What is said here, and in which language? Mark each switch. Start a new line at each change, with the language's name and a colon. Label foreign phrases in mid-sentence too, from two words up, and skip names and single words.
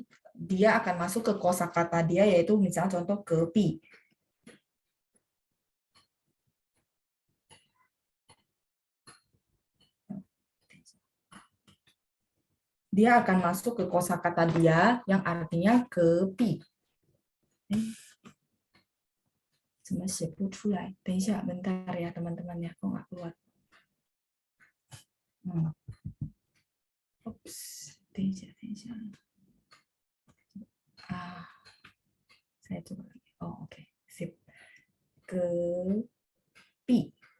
Indonesian: Dia akan masuk ke kosakata dia yaitu misalnya contoh kepi. Dia akan masuk ke kosakata dia yang artinya kepi.
Chinese: 怎么写不出来？等一下，
Indonesian: bentar ya teman-teman ya, kok nggak keluar. Ups, saya coba lagi. Oh, oke. Sip. Ke pi.